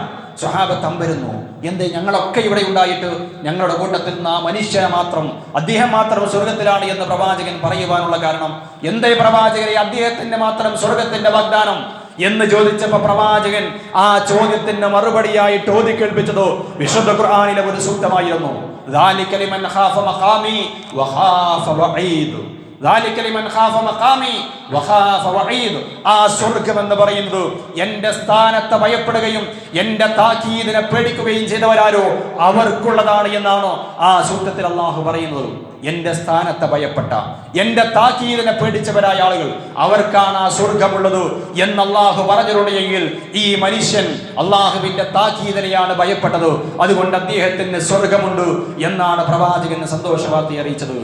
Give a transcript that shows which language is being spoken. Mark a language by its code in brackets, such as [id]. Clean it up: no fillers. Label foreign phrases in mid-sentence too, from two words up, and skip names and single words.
[ml] സ്വഹാബത്ത് അമ്പരുന്നു, എന്തേ ഞങ്ങളൊക്കെ ഇവിടെ ഉണ്ടായിട്ട് ഞങ്ങളുടെ കൂട്ടത്തിൽ നിന്ന് ആ മനുഷ്യനെ മാത്രം, അദ്ദേഹം മാത്രം സ്വർഗത്തിലാണ് എന്ന് പ്രവാചകൻ പറയുവാനുള്ള കാരണം എന്തേ? പ്രവാചകരെ, അദ്ദേഹത്തിന്റെ മാത്രം സ്വർഗത്തിന്റെ വാഗ്ദാനം എന്ന് ചോദിച്ചപ്പോൾ പ്രവാചകൻ ആ ചോദ്യത്തിന് മറുപടിയായിട്ട് ഓതി കേൾപ്പിച്ചത് വിശുദ്ധ ഖുർആനിലെ ഒരു സൂക്തമായിരുന്നു. [ar] ذَلِكَ لِمَنْ خَافَ مَقَامِي وَخَافَ وَعِيدِ. [ml] ആ സ്വർഗ്ഗം എന്ന് പറയുന്നത് എന്റെ സ്ഥാനത്തെ ഭയപ്പെടുകയും എന്റെ താക്കീദിനെ പേടിക്കുകയും ചെയ്തവരാരോ അവർക്കുള്ളതാണ് എന്നാണ് ആ സൂക്തത്തിൽ അള്ളാഹു പറയുന്നത്. എന്റെ സ്ഥാനത്തെ ഭയപ്പെട്ട എന്റെ താക്കീദിനെ പേടിച്ചവരായ ആളുകൾ അവർക്കാണ് ആ സ്വർഗമുള്ളത് എന്ന് അള്ളാഹു പറഞ്ഞിട്ടുണ്ടെങ്കിൽ ഈ മനുഷ്യൻ അള്ളാഹുവിന്റെ താക്കീദിനെയാണ് ഭയപ്പെട്ടത്, അതുകൊണ്ട് അദ്ദേഹത്തിന് സ്വർഗമുണ്ട് എന്നാണ് പ്രവാചകൻ സന്തോഷവാർത്ത അറിയിച്ചത്.